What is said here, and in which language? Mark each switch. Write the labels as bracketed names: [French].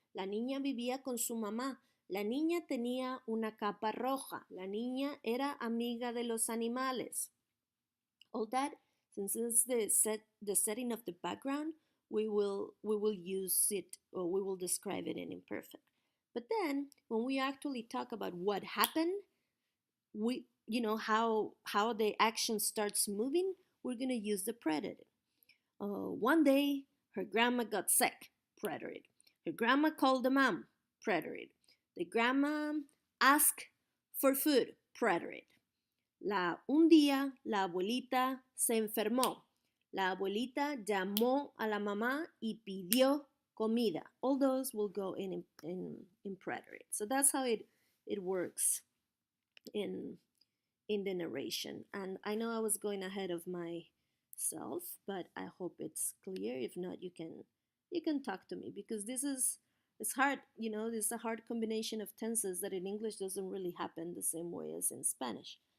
[Spanish] La niña vivía con su mamá. La niña tenía una capa roja. La niña era amiga de los animales. [English] All that, since it's the setting of the background, we will use it, or we will describe it in imperfect. But then when we actually talk about what happened, we how the action starts moving, we're going to use the preterite. One day her grandma got sick, preterite. Her grandma called the mom, preterite. The grandma asked for food, preterite. [Spanish] Un día la abuelita se enfermó. La abuelita llamó a la mamá y pidió comida. [English] All those will go in in preterite. So that's how it works in the narration. And I know I was going ahead of myself, but I hope it's clear. If not, you can talk to me, because it's hard, this is a hard combination of tenses that in English doesn't really happen the same way as in Spanish.